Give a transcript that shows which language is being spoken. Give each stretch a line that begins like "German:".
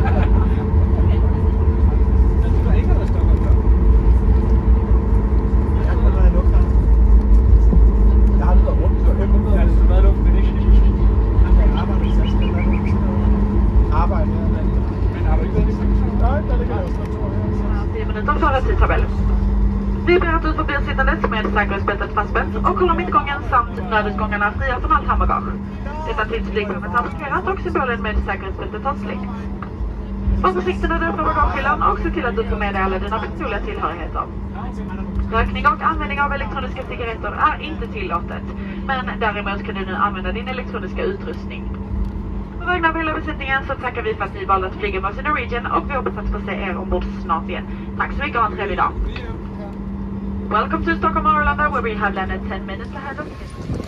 Danish: Der er ikke noget Stockholm før. Jeg har været i lufthavn. Jeg har aldrig været rundt. Jeg har været i lufthavn, ikke? Jeg har arbejdet i Stockholm. Arbejde her. Men har du ikke været i Stockholm? Nej, der ligger også kontor her.
Swedish: 10 minuter före tidtabell. Vi ber att du förblir sittandes med säkerhetsbältet fastspänt och håller mittgången samt nödutgångarna fria från allt handbagage. Detta tidsflygplanet har markerat och symbolen med säkerhetsbältet tar släng. Var försiktig när du öppnar bagagehyllan och se till att du får med dig alla dina personliga tillhörigheter. Rökning och användning av elektroniska cigaretter är inte tillåtet, men däremot kan du nu använda din elektroniska utrustning. På vägnar av hela besättningen så tackar vi för att ni valde att flyga med oss i Norwegian och vi hoppas att få se er ombord snart igen. Tack så mycket och ha en trevlig dag.
English: Welcome to Stockholm, Arlanda, where we have landed 10 minutes ahead of schedule.